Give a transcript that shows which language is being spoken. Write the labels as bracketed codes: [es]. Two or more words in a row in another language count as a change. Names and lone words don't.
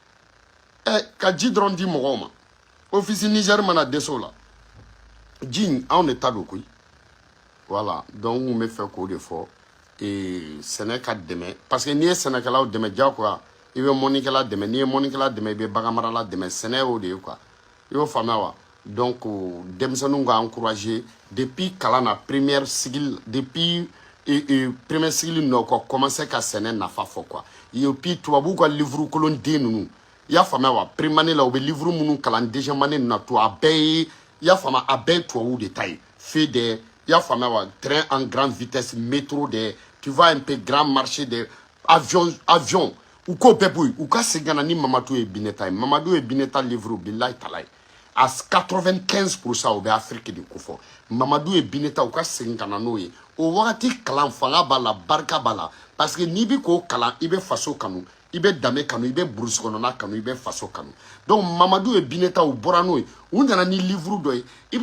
[bm] ka ji dɔrɔn di mɔgɔw ma office Niger mana dɛsɛ o la ji anw de ta don koyi [fr] voilà donc [bm] n bɛ fɛ k'o de fɔ sɛnɛ ka dɛmɛ [fr] parce que [bm] n'i ye sɛnɛkɛlaw dɛmɛ diyagoya i bɛ mɔnikɛla dɛmɛ n'i ye mɔnikɛla dɛmɛ i bɛ baganmarala dɛmɛ sɛnɛ y'o de ye quoi i y'o faamuya wa donc denmisɛnninw ka encourager depuis kalan na [fr] première cycle depuis première cycle [bm] nɔ ka commencer ka sɛnɛ nafa fɔ quoi [fr] et puis [bm] tubabuw ka livre kolon den ninnu i y'a faamuya wa première la u bɛ livre minnu kalan [fr] deuxième année [bm] na to a bɛɛ ye i y'a faamuya a bɛɛ ye tubabuw de ta ye FEDER i y'a faamuya wa [fr] train en grande vitesse métro [bm] de [fr] tu vois un peu grand marché [bm] de avion u k'o bɛɛ bɔ yen u ka segin ka na ni Mamadu ye Bineta ye Mamadu ye Bineta livre bilayi talayi [fr] à 95% [bm] u bɛ Afrique de ko fɔ Mamadu ye Bineta u ka segin ka na n'o ye o wagati kalan fanga b'a la barika b'a la parce que n'i bɛ k'o kalan i bɛ faso kanu i bɛ danbe kanu i bɛ burusi kɔnɔna kanu i bɛ faso kanu donc Mamadu ye Bineta u bɔra n'o ye u nana ni livre dɔ ye i bɛ